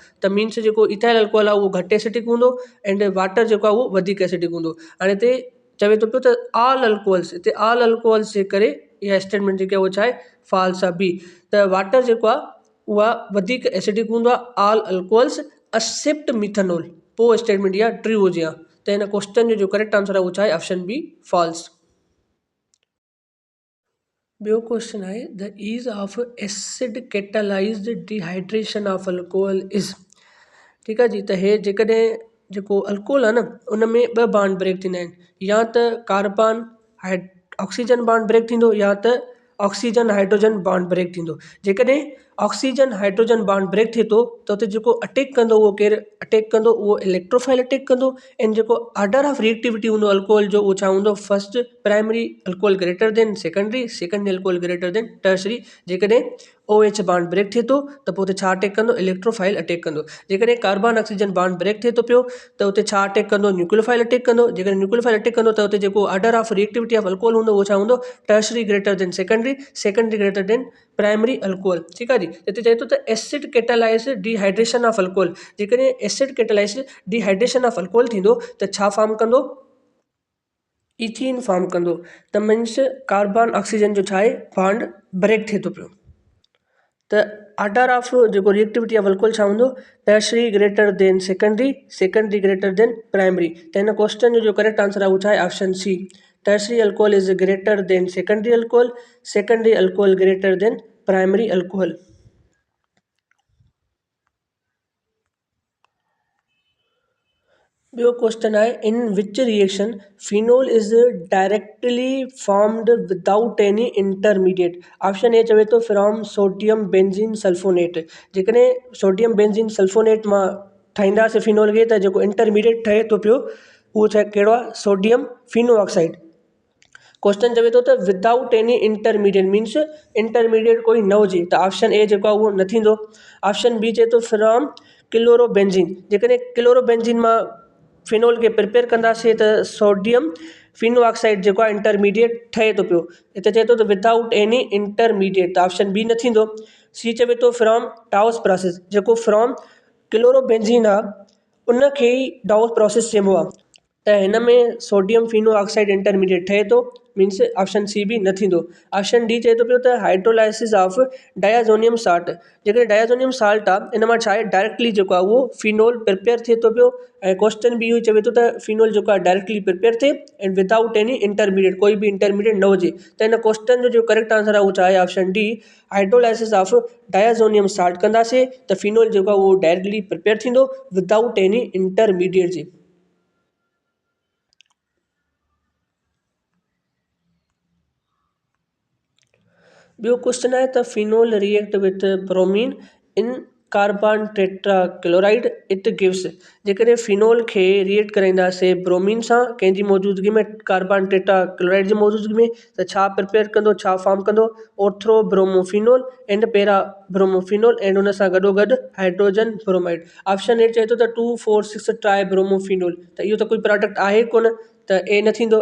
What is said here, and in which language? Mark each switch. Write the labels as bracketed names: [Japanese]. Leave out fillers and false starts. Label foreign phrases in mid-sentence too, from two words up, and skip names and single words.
[Sindhi] त मीन्स जेको [English] ethyl alcohol [Sindhi] आहे उहो घटि एसिडिक हूंदो [English] and water [Sindhi] जेको आहे उहो वधीक एसिडिक हूंदो। हाणे हिते चवे थो पियो त [English] all alcohols, [Sindhi] हिते [English] all alcohols [Sindhi] जे करे इहा स्टेटमेंट जेकी आहे उहा छा आहे, फॉल्स आहे, बी। त वाटर जेको आहे उहा वधीक एसिडिक हूंदो आहे, [English] all alcohols except methanol. [Sindhi] पोइ स्टेटमेंट इहा ट्रू हुजे हा। त हिन क्वेश्चन जो [English] correct answer [Sindhi] आहे उहो छा आहे, [English] option B false. [Sindhi] ॿियो क्वेश्चन आहे [English] the ease of acid catalyzed dehydration of alcohol is. [Sindhi] ठीकु आहे जी। त हे जेकॾहिं जेको अल्कोहल आहे न उन में ॿ [English] bond break [Sindhi] थींदा आहिनि, या त [English] carbon oxygen bond break [Sindhi] थींदो या त [English] oxygen hydrogen bond break [Sindhi] थींदो। जेकॾहिं [English] oxygen hydrogen bond break [Sindhi] थिए थो त उते जेको अटैक कंदो उहो केरु अटैक कंदो, उहो [English] electrophile attack [Sindhi] कंदो। ऐं जेको [English] order of reactivity [Sindhi] हूंदो अल्कोहल जो उहो छा हूंदो, [English] First primary alcohol greater than secondary, secondary alcohol greater than tertiary. [Sindhi] जेकॾहिं [English] O H bond break [Sindhi] थिए थो त पोइ उते छा अटैक कंदो, [English] electrophile attack [Sindhi] कंदो। जेकॾहिं [English] carbon oxygen bond break [Sindhi] थिए थो पियो त उते छा अटैक कंदो, [English] nucleophile attack [Sindhi] कंदो। जेकॾहिं [English] nucleophile attack [Sindhi] कंदो त उते जेको [English] order of reactivity of alcohol [Sindhi] हूंदो उहो छा हूंदो, [English] Tertiary greater than secondary, secondary greater than primary alcohol. [Sindhi] ठीकु आहे जी। हिते चए थो त [English] acid catalyze dehydration of alcohol. [Sindhi] जेकॾहिं [English] acid catalyze dehydration of alcohol [Sindhi] थींदो त छा फॉर्म कंदो, [English] ethene form [Sindhi] कंदो। त मीन्स [English] carbon oxygen [Sindhi] जो छा आहे, [English] bond break [Sindhi] थिए थो पियो। त [English] order of [Sindhi] जेको [English] reactivity of alcohol [Sindhi] छा हूंदो, [English] Tertiary greater than secondary, secondary greater than primary. [Sindhi] त हिन क्वेश्चन जो [English] correct answer [Sindhi] आहे उहो छा आहे, [English] option C. Tertiary alcohol is greater than secondary alcohol, secondary alcohol greater than primary alcohol. [Sindhi] ॿियो क्वेश्चन आहे [English] in which reaction phenol is directly formed without any intermediate. option A [Sindhi] चवे थो [English] from sodium benzene sulfonate. [Sindhi] जेकॾहिं [English] sodium benzene sulfonate [Sindhi] मां ठाहींदासीं फिनोल खे त जेको इंटरमीडिएट ठहे थो पियो उहो छा कहिड़ो आहे, [English] sodium pheno oxide. [Sindhi] क्वेश्चन चवे थो त [English] without any intermediate means intermediate [Sindhi] कोई न हुजे, त [English] option A [Sindhi] जेको आहे उहो न थींदो। [English] option B [Sindhi] चए थो [English] from chlorobenzene. [Sindhi] जेकॾहिं क्लोरोबेंजीन मां फिनोल खे प्रिपेयर कंदासीं त [English] sodium pheno oxide [Sindhi] जेको आहे इंटरमीडिएट ठहे थो पियो। हिते चए थो त [English] without any intermediate, [Sindhi] त [English] option B [Sindhi] न थींदो। सी चवे थो [English] from Dow's process. [Sindhi] जेको [English] from chlorobenzene [Sindhi] आहे उन खे ई [English] Dow's process [Sindhi] चइबो आहे। त हिन में [English] sodium pheno oxide intermediate [Sindhi] ठहे थो, मीन्स [English] option C [Sindhi] बि न थींदो। [English] option D [Sindhi] चए थो पियो त [English] hydrolysis of diazonium salt. [Sindhi] जेकॾहिं [English] diazonium salt [Sindhi] आहे इन मां छा आहे डायरेक्टली जेको आहे उहो [English] phenol prepare [Sindhi] थिए थो पियो। ऐं क्वेश्चन बि इहो ई चवे थो त फिनोल जेको आहे [English] directly prepare [Sindhi] थिए [English] and without any intermediate, [Sindhi] कोई बि इंटरमीडिएट न हुजे। त हिन क्वेश्चन जो करेक्ट आंसर आहे उहो छा आहे [English] option D, hydrolysis of diazonium salt [Sindhi] कंदासीं त फिनोल जेको आहे उहो [English] directly prepare [Sindhi] थींदो [English] without any intermediate [Sindhi] जे। ॿियो क्वेश्चन आहे त [English] phenol react with bromine in carbon tetrachloride it gives. [Sindhi] जेकॾहिं फिनोल खे रिएक्ट कराईंदासीं ब्रोमीन सां कंहिंजी मौजूदगी में, [English] carbon tetrachloride [Sindhi] जी मौजूदगी में, त छा प्रिपेयर कंदो, छा फॉर्म कंदो, [English] ortho bromophenol and para bromophenol and [Sindhi] उन सां गॾोगॾु [English] hydrogen bromide. option A [Sindhi] चए थो त [English] 2,4,6 tri bromophenol, [Sindhi] त इहो त कोई प्रोडक्ट आहे कोन, त ए न थींदो।